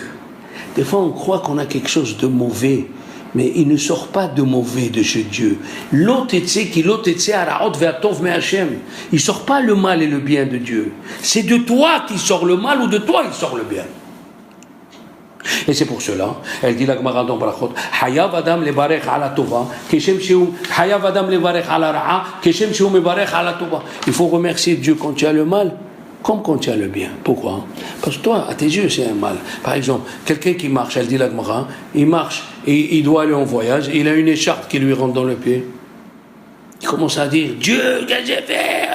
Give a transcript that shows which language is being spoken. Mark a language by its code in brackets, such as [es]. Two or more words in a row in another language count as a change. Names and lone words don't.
[fr] Des fois, on croit qu'on a quelque chose de mauvais, mais il ne sort pas de mauvais de chez Dieu. Il ne sort pas le mal et le bien de Dieu. C'est de toi qui sort le mal ou de toi il sort le bien. Et c'est pour cela, elle dit la Gemara dans Brachot, [he] חייב אדם לברך על הטובה, כשם שהוא חייב אדם לברך על הרעה, כשם שהוא מברך על הטובה. [fr] Il faut remercier Dieu quand tu as le mal, comme quand tu as le bien. Pourquoi? Parce que toi, à tes yeux, c'est un mal. Par exemple, quelqu'un qui marche, elle dit la Gemara, il marche et il doit aller en voyage, et il a une écharpe qui lui rentre dans le pied. Il commence à dire, Dieu, qu'est-ce que j'ai fait?